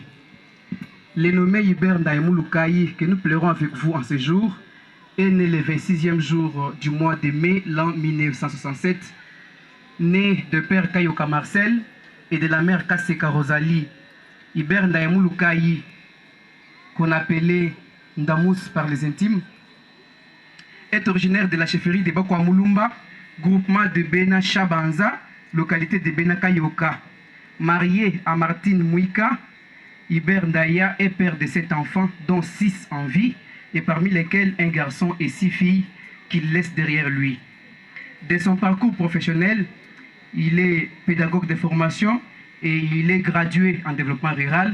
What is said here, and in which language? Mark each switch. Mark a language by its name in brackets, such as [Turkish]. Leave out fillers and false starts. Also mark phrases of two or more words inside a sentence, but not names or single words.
[French] Le nommé Hubert Ndaimulukai, que nous pleurons avec vous en ce jour, est né le 26e jour du mois de mai l'an 1967, né de père Kayoka Marcel et de la mère Kaseka Rosalie. Hubert Ndaimulukai, qu'on appelait Ndamous par les intimes, est originaire de la chefferie de Bakwa Mulumba, groupement de Bena Chabanza, localité de Bena Kayoka. Marié à Martine Mouika, Hubert Ndaya est père de 7 enfants, dont 6 en vie, et parmi lesquels un garçon et 6 filles qu'il laisse derrière lui. De son parcours professionnel, il est pédagogue de formation et il est gradué en développement rural.